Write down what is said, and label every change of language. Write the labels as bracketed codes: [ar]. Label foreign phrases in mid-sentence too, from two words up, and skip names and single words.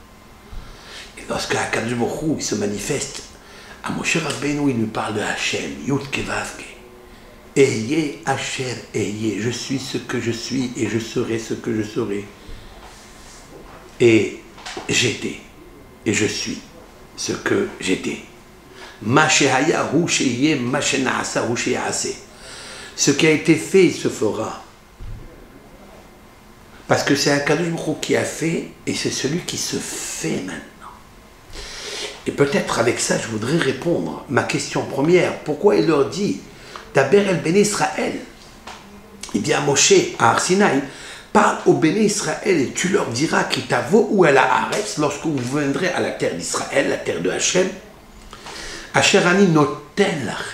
[fr] Et lorsque [he] הקדוש ברוך הוא, [fr] il se manifeste à Moshe Rabbeinu, il lui parle de Hachem, Yud-Ke Vav-Ke. [he] אהיה אשר אהיה, [fr] je suis ce que je suis et je serai ce que je serai. Et j'étais, et je suis ce que j'étais. [he] מה שהיה הוא שיהיה, מה שנעשה הוא שייעשה. [fr] Ce qui a été fait se fera. Parce que c'est [he] הקדוש ברוך הוא [fr] qui a fait, et c'est celui qui se fait maintenant. Et peut-être avec ça, je voudrais répondre ma question première. Pourquoi il leur dit, [he] דבר אל בני ישראל? [fr] Il dit à Moshe, à Har Sinaï, parle au [he] בני ישראל [fr] et tu leur diras qui t'avo ou à la Haaretz, lorsque vous viendrez à la terre d'Israël, la terre de Hachem, [he] אשר אני נותן לכם.